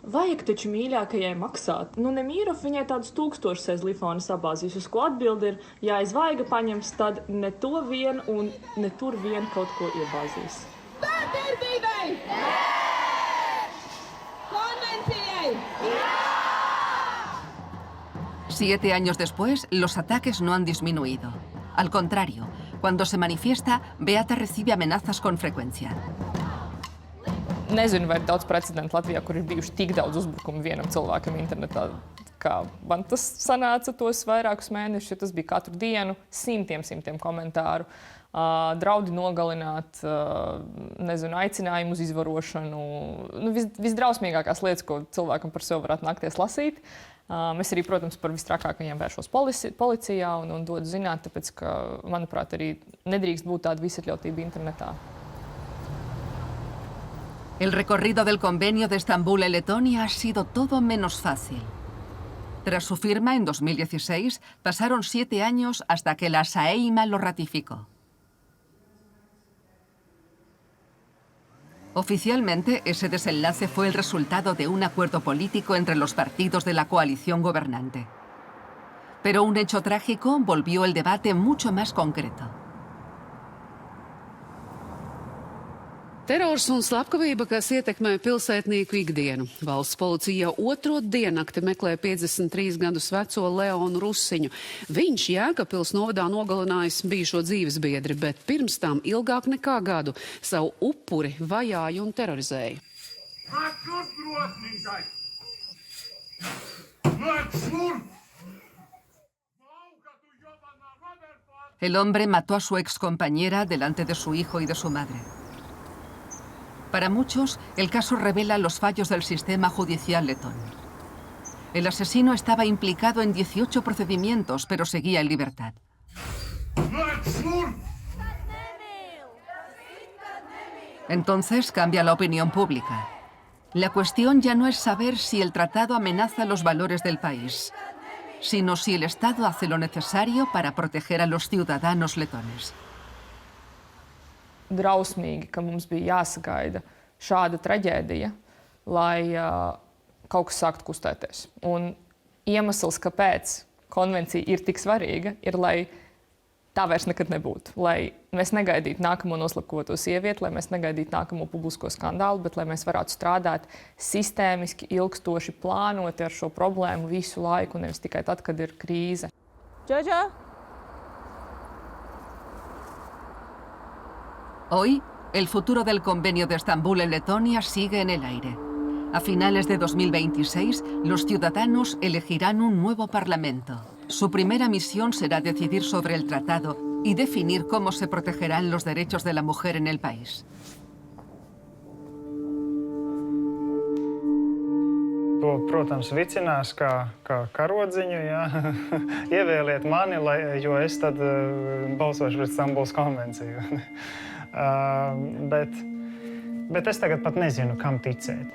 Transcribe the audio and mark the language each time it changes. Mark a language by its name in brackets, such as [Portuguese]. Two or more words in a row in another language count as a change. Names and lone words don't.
[Latvian] Vajag taču mīļākajai maksāt. Nu, Nemīrov viņai tādus 1000 aiz lifona sabāzīs, uz ko atbildi ir, ja aiz vaiga paņems, tad ne to vien un ne tur vien kaut ko iebāzīs. Vārdarbībai! Konvencijai! [Spanish] 7 años después, los ataques no han disminuido. Al contrario, cuando se manifiesta, Beata recibe amenazas con frecuencia. [Latvian] Nezinu, vai ir daudz precedentu Latvijā, kur ir bijuši tik daudz uzbrukumu vienam cilvēkam internetā, kā man tas sanāca tos vairākus mēnešus, jo tas bija katru dienu, simtiem komentāru. Draudi nogalināt, nezinu, aicinājumu uz izvarošanu. Nu, visdrausmīgākās lietas, ko cilvēkam par sevi varētu nakties lasīt. Es arī, protams, par vistrakākajiem vēršos policijā un dodu zināt, tāpēc, ka, manuprāt, arī nedrīkst būt tāda visatļautība internetā. [Spanish] El recorrido del convenio de Estambul en Letonia ha sido todo menos fácil. Tras su firma en 2016, pasaron 7 años hasta que la Saeima lo ratificó. Oficialmente, ese desenlace fue el resultado de un acuerdo político entre los partidos de la coalición gobernante. Pero un hecho trágico volvió el debate mucho más concreto. [Latvian] Terors un slepkavība, kas ietekmē pilsētnieku ikdienu. Valsts policija jau 2. diennakti meklē 53 gadus veco Leonu Rusiņu. Viņš Jēkabpils novadā nogalinājis bijušo dzīvesbiedri, bet pirms tam ilgāk nekā gadu savu upuri vajāja un terorizēja. [Spanish] El hombre mató a su excompañera delante de su hijo y de su madre. Para muchos, el caso revela los fallos del sistema judicial letón. El asesino estaba implicado en 18 procedimientos, pero seguía en libertad. Entonces cambia la opinión pública. La cuestión ya no es saber si el tratado amenaza los valores del país, sino si el Estado hace lo necesario para proteger a los ciudadanos letones. [Latvian] Drausmīgi, ka mums bija jāsagaida šāda traģēdija, lai kaut kas sāktu kustēties. Un iemesls, kāpēc konvencija ir tik svarīga, ir, lai tā vairs nekad nebūtu. Lai mēs negaidītu nākamo noslapkoto sievieti, lai mēs negaidītu nākamo publisko skandālu, bet lai mēs varētu strādāt sistēmiski, ilgstoši, plānoti ar šo problēmu visu laiku, nevis tikai tad, kad ir krīze. Džodžo? [Spanish] Hoy, el futuro del convenio de Estambul en Letonia sigue en el aire. A finales de 2026, los ciudadanos elegirán un nuevo parlamento. Su primera misión será decidir sobre el tratado y definir cómo se protegerán los derechos de la mujer en el país. [Latvian] To, protams, vicinās kā karodziņu, jā. Ievēliet mani, jo es tad balsošu pret Stambulas konvenciju. Bet es tagad pat nezinu, kam ticēt.